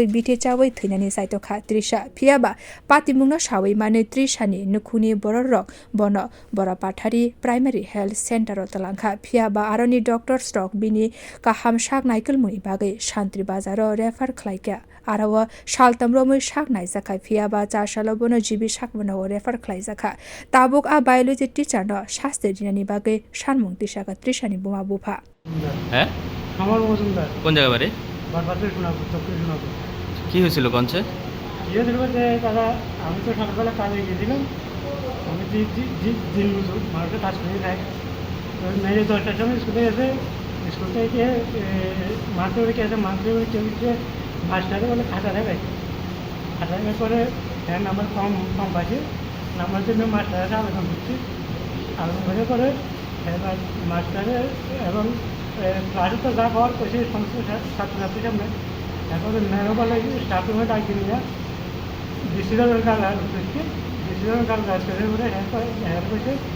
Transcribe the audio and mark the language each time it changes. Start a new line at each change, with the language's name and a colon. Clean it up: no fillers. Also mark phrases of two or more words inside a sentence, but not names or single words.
Kok Borok: bithi chawi thwinani chaitokha Trisha phiaba Patimung no chawi mane Trisha ni nukhuni borok bono Boropathari
English: primary health center
Kok Borok: talangkha phiaba aroni doctor stock bini kha-khamjak naikilmuni bagwi Santirbazar refer khlaika arawa saltamromui sak naijaka phiaba charshalobono jibi sakbono refer khlaijaka tabok
English: biology teacher
Kok Borok: no shaste dinani bagwi sanmung tisaka Trisha ni buma bupha
Bangla: হ্যাঁ আমার মজুমদার কোন জায়গা বাড়ি বরপাথরি সোনাপুর চক্র সোনাপুর কি হয়েছিল কনসে কি হয়েছিল বলতে দাদা আমি তো সকালবেলা কাজে গিয়েছিলাম আমি দিন মজুর মানুষের কাজ করে খাই তো মেয়ে 10টার সময় স্কুলে এসে স্কুল থেকে মাঠে উঠে এসে মাঠে উঠে মাস্টারে বলে খাতা দেবে খাতা দেওয়ার পরে হ্যাঁ নাম্বার কম পাচ্ছি নাম্বার জন্য মাস্টারের আবেদন করছি আবেদন করার পরে এবার মাস্টারে এবং ক্লাসে তো যা হওয়ার সেই সমস্ত ছাত্রছাত্রীর সামনে এখন ম্যামও বলে
English: staff room
Bangla: ডাকি নিয়ে ডিসিশনের কাজ করছি ডিসিশনের কাজ করে বলে হ্যাঁ করছে